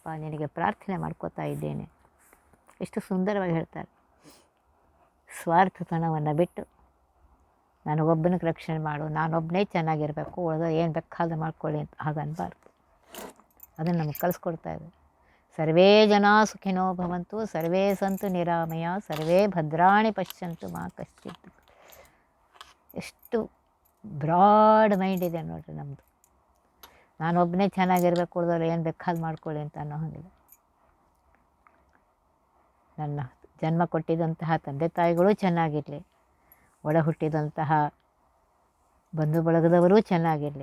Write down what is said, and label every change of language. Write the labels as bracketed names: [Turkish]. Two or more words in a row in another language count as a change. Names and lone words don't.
[Kannada] ನಿನಗೆ ಪ್ರಾರ್ಥನೆ ಮಾಡ್ಕೋತಾ ಇದ್ದೇನೆ. ಎಷ್ಟು ಸುಂದರವಾಗಿ ಹೇಳ್ತಾರೆ. ಸ್ವಾರ್ಥತನವನ್ನು ಬಿಟ್ಟು ನನಗೊಬ್ಬನಿಗೆ ರಕ್ಷಣೆ ಮಾಡು, ನಾನೊಬ್ಬನೇ ಚೆನ್ನಾಗಿರಬೇಕು, ಉಳಿದ ಏನು ಬೇಕಾದ ಮಾಡ್ಕೊಳ್ಳಿ ಅಂತ ಹಾಗನ್ಬಾರ್ದು. ಅದನ್ನು ನಮಗೆ ಕಲಿಸ್ಕೊಡ್ತಾ ಇದೆ. [Sanskrit] ಸರ್ವೇ ಜನ ಸುಖಿನೋ ಭವಂತು, ಸರ್ವೇ ಸಂತು ನಿರಾಮಯ, ಸರ್ವೇ ಭದ್ರಾಣಿ ಪಶ್ಯಂತು ಮಾ ಕಶ್ಚಿತ್. [Kannada] ಎಷ್ಟು [English] broad mind [Kannada] ಇದೆ ನೋಡ್ರಿ ನಮ್ಮದು. ನಾನೊಬ್ಬನೇ ಚೆನ್ನಾಗಿರ್ಬೇಕು, ಉಳಿದವ್ರು ಏನು ಬೇಕಾದ್ ಮಾಡ್ಕೊಳ್ಳಿ ಅಂತ ಅನ್ನೋ ಹಾಗಿದೆ. ನನ್ನ ಜನ್ಮ ಕೊಟ್ಟಿದ್ದಂತಹ ತಂದೆ ತಾಯಿಗಳು ಚೆನ್ನಾಗಿರಲಿ, ಒಡ ಹುಟ್ಟಿದಂತಹ ಬಂಧು ಬಳಗದವರೂ ಚೆನ್ನಾಗಿರಲಿ.